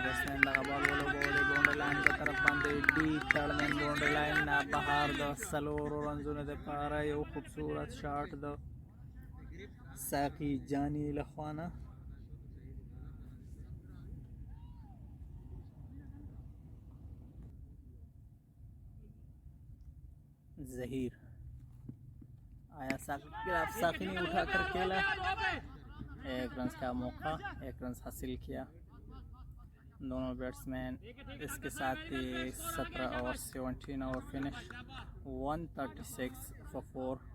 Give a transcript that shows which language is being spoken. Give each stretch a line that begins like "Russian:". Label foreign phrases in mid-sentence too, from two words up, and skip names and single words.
Pashto: بسمن دغه بال ولوبولې باونډري لاین په طرف باندې ډي تړمن باونډري لاین نه بهر د څلورو رنزونو دپاره یو خوبصورت شاټ د ساقي جاني لخوا نه.
Hindi: ظهیر आया साकी ने उठाकर खेला, एक रन का मौका, एक रन हासिल किया दोनों बैट्समैन. इसके साथ ही 17 और 17 और फिनिश 136 for 4.